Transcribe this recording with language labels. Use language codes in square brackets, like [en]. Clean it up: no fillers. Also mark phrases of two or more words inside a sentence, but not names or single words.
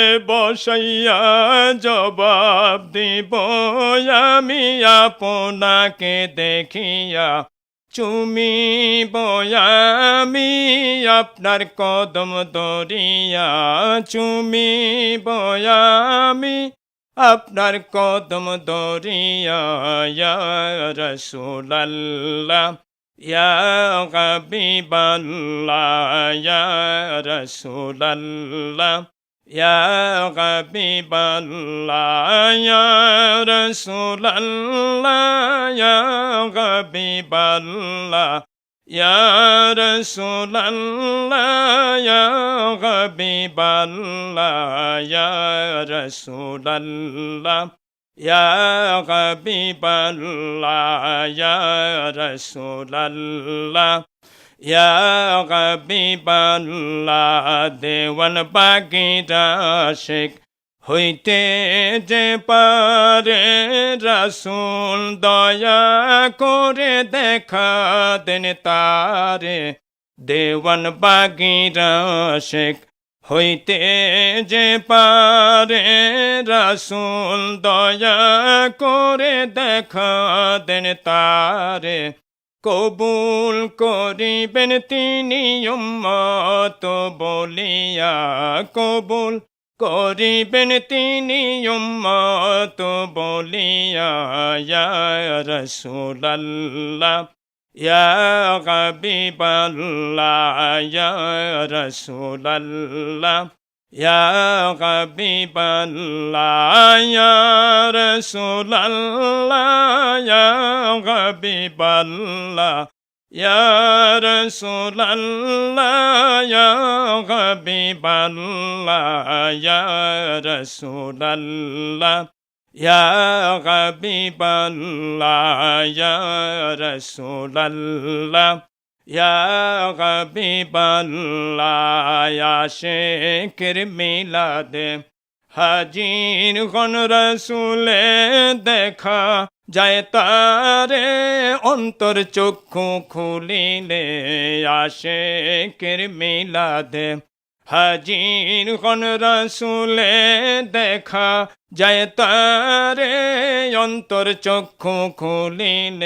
[bn] বসাইয়া জবাব দিব আমি আপনাকে দেখিয়া চুমিব আমি আপনার কদম দরিয়া চুমিব আমি আপনার কদম দরিয়া [ar] يا رسول الله يا حبيب الله يا رسول الله يا حبيب الله، يا رسول الله، يا حبيب الله، يا رسول الله، يا حبيب الله، يا رسول الله، يا حبيب الله، يا رسول الله. يا حبيب الله, [bn] দেওয়ান বাগিরা শেখ হইতে যে পারে রাসূল দয়া করে দেখা দেন তারে। দেওয়ান বাগিরা শেখ হইতে যে পারে রাসূল দয়া করে দেখা দেন তারে। কবুল করিবেন তিনি উম্মত বলিয়া, কবুল করিবেন তিনি উম্মত বলিয়া। [ar] يا رسول الله, يا حبيب الله، يا رسول الله، يا حبيب الله، يا رسول الله، يا حبيب الله، يا رسول الله، يا حبيب الله، يا رسول الله، يا حبيب الله، يا رسول الله، يا حبيب الله. [bn] আশিকের মিলাদে হাজির হন রাসূলে দেখা যায় তারে অন্তর চক্ষু খুলিলে। আশিকের মিলাদে হাজির হন রাসূলে দেখা যায় তারে অন্তর চক্ষু খুলিলে।